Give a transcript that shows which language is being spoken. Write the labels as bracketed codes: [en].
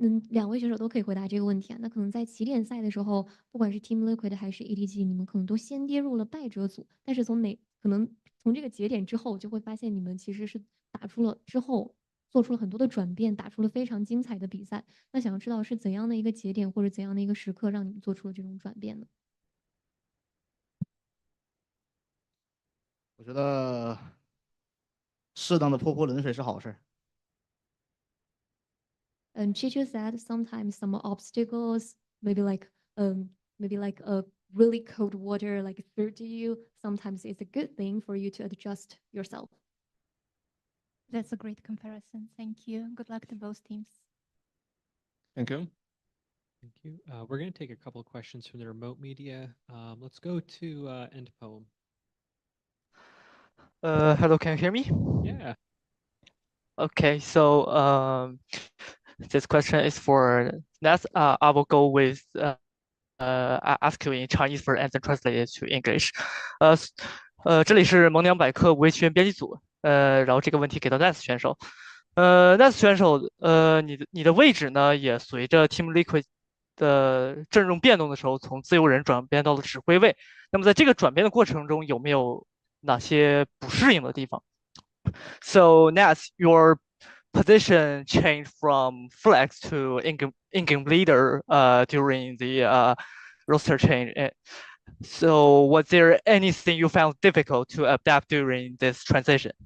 [zh] 两位选手都可以回答这个问题啊。那可能在起点赛的时候，不管是 Team Liquid 还是 EDG，你们可能都先跌入了败者组，但是可能从这个节点之后，就会发现你们其实是打出了之后做出了很多的转变，打出了非常精彩的比赛。那想要知道是怎样的一个节点或者怎样的一个时刻，让你们做出了这种转变呢？我觉得适当的泼冷水是好事。 [en] Chicho said sometimes some obstacles, maybe like a really cold water like through to you. Sometimes it's a good thing for you to adjust yourself. That's a great comparison. Thank you. Good luck to both teams. Thank you. Thank you. We're going to take a couple of questions from the remote media. Let's go to End Poem. Hello, can you hear me? Yeah. Okay, so this question is for Ness. I will go with ask you in Chinese first and then translate it to English. [zh] 这里是萌娘百科无畏学院编辑组。然后这个问题给到 Ness 选手。 Ness 选手，你的位置呢也随着 Team Liquid 的阵容变动的时候，从自由人转变到了指挥位。那么在这个转变的过程中，有没有哪些不适应的地方？ [en] So Ness, your position changed from flex to in-game leader during the roster change. So was there anything you found difficult to adapt during this transition?